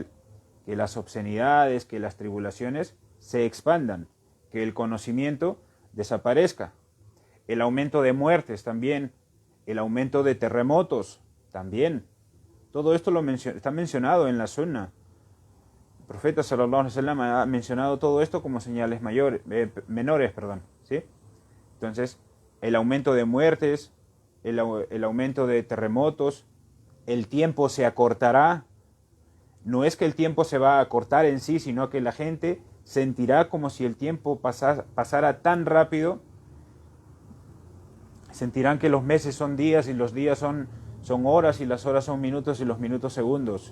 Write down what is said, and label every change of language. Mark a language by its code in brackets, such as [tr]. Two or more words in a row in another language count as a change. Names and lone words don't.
[es] Que las obscenidades, que las tribulaciones se expandan, que el conocimiento desaparezca. El aumento de muertes también, el aumento de terremotos también. Todo esto está mencionado en la Sunna. El profeta [ar] صلى الله عليه وسلم [es] ha mencionado todo esto como señales menores. ¿Sí? Entonces, el aumento de muertes, el aumento de terremotos, el tiempo se acortará. No es que el tiempo se va a acortar en sí, sino que la gente sentirá como si el tiempo pasara tan rápido, Sentirán que los meses son días y los días son horas y las horas son minutos y los minutos segundos.